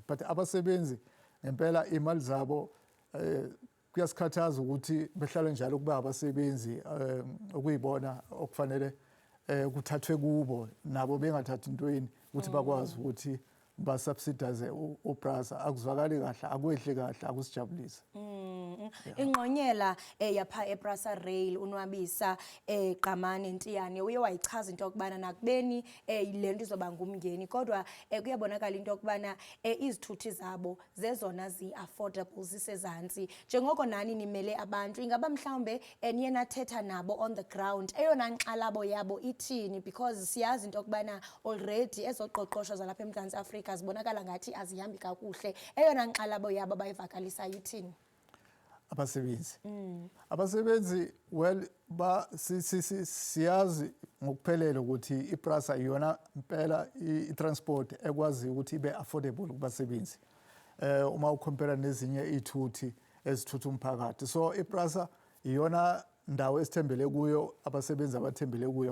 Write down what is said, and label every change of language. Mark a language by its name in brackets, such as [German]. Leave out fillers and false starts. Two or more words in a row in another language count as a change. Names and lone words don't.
[Zulu] But abasebenzi ngempela imali zabo kuyasikhathaza ukuthi behlale njalo kuba abasebenzi ukuyibona okufanele kuthathwe kubo nabo bengathathi intweni ukuthi bakwazi ukuthi basubsidize uPrasa. Akuzwakali kahle, akwehli kahle, akusijabulisi. [Xhosa] Ingqonyela yapha ePrasa Rail uNwabisa Qamane Ntiyane uye wayichaza into yokubana nakubeni lento izoba ngumngeni, kodwa kuyabonakala into yokubana izithuthi zabo zezona zi-affordable, zisezantsi. Njengoko nani nimele abantu, ingaba mhlawumbe niye nathetha nabo [English] on the ground, [Xhosa] eyona nkxalabo yabo ithini? Because siyazi into yokubana already ezoqoqosho zalapha eMzantsi Afrika zibonakala ngathi azihambi kakuhle. Eyona nkxalabo yabo bayivakalisa ithini? [Zulu] Abasebenzi well siyazi ngokuphelele ukuthi iPrasa iyona impela i-transport ekwazi ukuthi ibe affordable kubasebenzi uma ukompare nezinye ithuthi ezithutha umphakathi. So iPrasa iyona ndawo esithembele kuyo, abasebenzi abathembele kuyo.